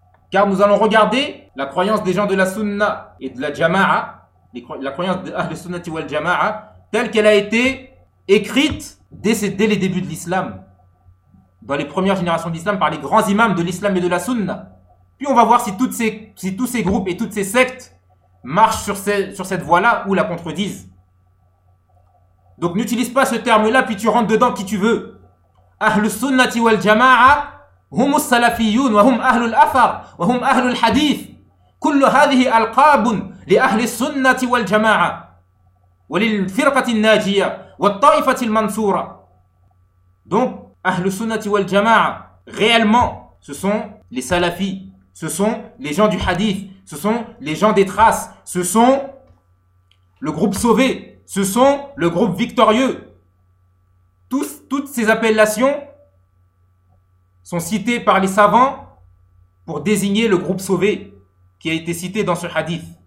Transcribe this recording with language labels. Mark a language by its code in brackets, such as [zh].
[fr] Car nous allons regarder la croyance des gens de la Sunna et de la Jama'a, la croyance de Ahlus Sunnati wal Jama'a, telle qu'elle a été écrite dès les débuts de l'islam, dans les premières générations d'islam, par les grands imams de l'islam et de la Sunna. Puis on va voir si tous ces groupes et toutes ces sectes marchent sur cette voie-là ou la contredisent. Donc n'utilise pas ce terme-là, puis tu rentres dedans qui tu veux. Ahlus Sunnati wal Jama'a. [ar] هم السلفيون وهم أهل الأثر وهم أهل الحديث كل هذه ألقاب لأهل السنة والجماعة وللفرقة الناجية والطائفة المنصورة. [fr] Donc أهل السنة والجماعة, réellement ce sont les salafis, ce sont les gens du hadith, ce sont les gens des traces, ce sont le groupe sauvé, ce sont le groupe victorieux. Toutes ces appellations sont cités par les savants pour désigner le groupe sauvé qui a été cité dans ce hadith.